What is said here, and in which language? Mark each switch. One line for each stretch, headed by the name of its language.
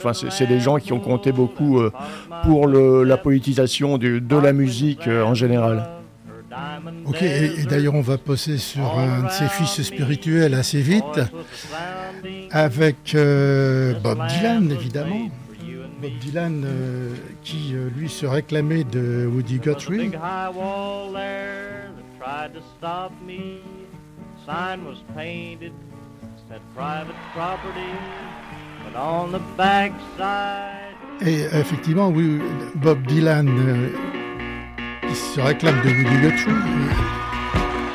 French: Enfin, c'est des gens qui ont compté beaucoup pour la politisation de la musique en général. Ok, et d'ailleurs on va passer sur un de ses fils spirituels assez vite, avec Bob Dylan évidemment. Bob Dylan, qui lui se réclamait de Woody Guthrie.
English: There was a big high wall there that tried to stop me. The sign was painted, said private property, but on the back side.
French: Et effectivement, oui, Bob Dylan qui se réclame de Woody Guthrie.